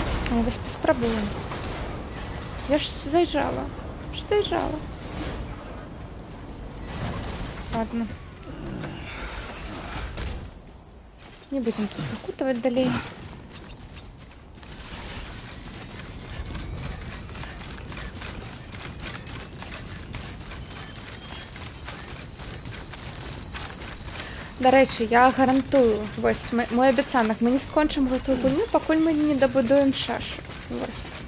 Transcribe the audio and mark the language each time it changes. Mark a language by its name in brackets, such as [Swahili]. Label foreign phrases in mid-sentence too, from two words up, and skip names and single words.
[Russian] Ну, спробуем. Я ж заезжала. Ладно. Не будем тут закутывать далее. [Ukrainian] До речі, я гарантую, ось мой обіцянок, ми не скончимо [Belarusian] гэтую гульню, [Ukrainian] пакуль ми не дабудуем чашу. Ось.